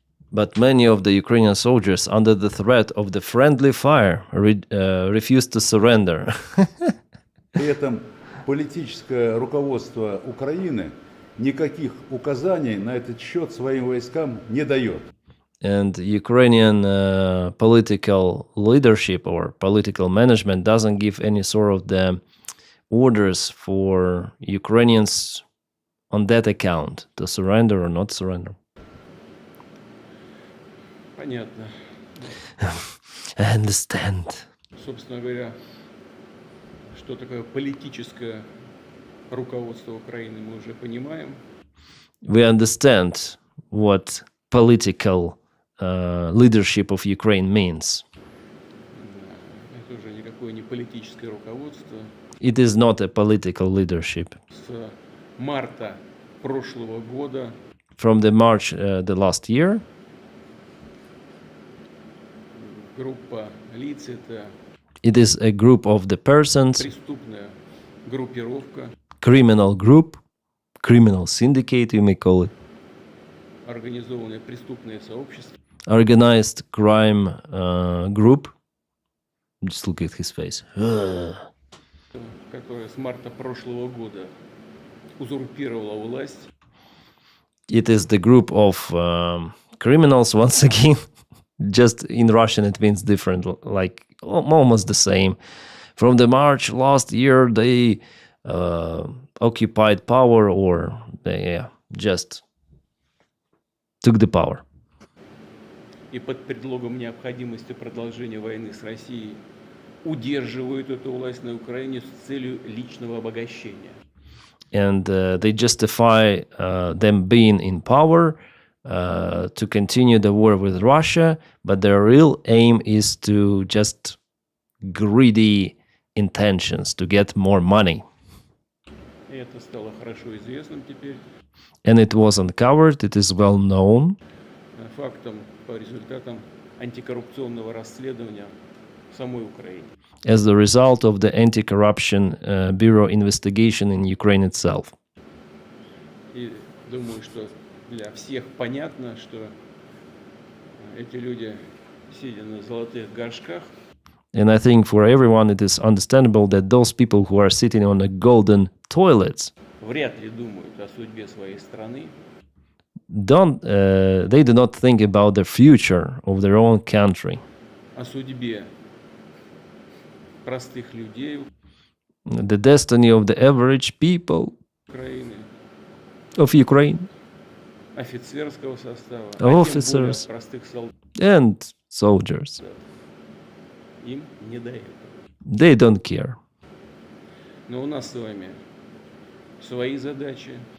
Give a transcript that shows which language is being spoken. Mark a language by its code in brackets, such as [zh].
[en] But many of the Ukrainian soldiers, under the threat of the friendly fire, refused to surrender. [ru] При этом политическое руководство Украины никаких указаний на этот счет своим войскам не дает. [en] And Ukrainian political leadership or political management doesn't give any sort of the orders for Ukrainians on that account to surrender or not surrender. [ru] Понятно. [en] I understand. [ru] Собственно говоря, что такое политическое руководство Украины, мы уже понимаем. [en] We understand what political leadership of Ukraine means. [ru] Это уже никакое не политическое руководство. [en] It is not a political leadership. [ru] С марта прошлого года [en] From the March the last year, [ru] группа лиц, это [en] it is a group of the persons, [ru] преступная группировка, [en] criminal group, criminal syndicate, you may call it, [ru] организованное преступное сообщество, [en] organized crime group. Just look at his face. [ru] которое с марта прошлого года узурпировало власть. [en] It is the group of criminals, once again. Just in Russian it means different, like almost the same. From the March last year, they occupied power, or they just took the power. [ru] И под предлогом необходимости продолжения войны с Россией удерживают эту власть на Украине с целью личного обогащения. [en] and they justify them being in power to continue the war with Russia, but their real aim is to just greedy intentions to get more money. [ru] И это стало хорошо известным теперь [en] And it was uncovered, it is well known, [ru] фактом по результатам антикоррупционного расследования в самой Украине. [en] as the result of the anti-corruption bureau investigation in Ukraine itself. [ru] И думаю, что для всех понятно, что эти люди, сидя на золотых горшках, [en] And I think for everyone it is understandable that those people who are sitting on the golden toilets [ru] вряд ли думают о судьбе своей страны, [en] they do not think about the future of their own country, [ru] о судьбе простых людей [en] the destiny of the average people [ru] Украины, [en] of Ukraine, [ru] офицерского состава, а тем более [en] officers [ru] простых солдат. [en] and soldiers. [ru] Им не до этого. [en] They don't care. [ru] Но у нас с вами свои задачи,